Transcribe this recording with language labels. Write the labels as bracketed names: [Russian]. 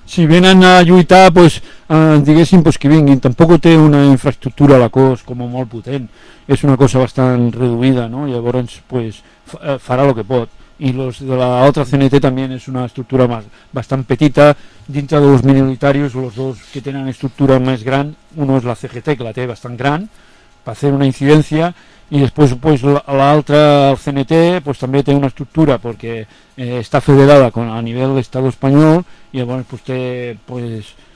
[Catalan] Si venen a lluitar, pues, diguéssim, pues que vinguin. Tampoc té una infraestructura a la COS com molt potent. És una cosa bastant reduïda, no? Llavors, pues, farà el que pot. [Spanish] Y los de la otra CNT también es una estructura más bastante petita, dentro de los minoritarios, los dos que tienen estructura más gran, uno es la CGT, que la tiene bastante gran, para hacer una incidencia, y después pues la otra, el CNT, pues también tiene una estructura, porque está federada a nivel del Estado español, y bueno, pues tiene pues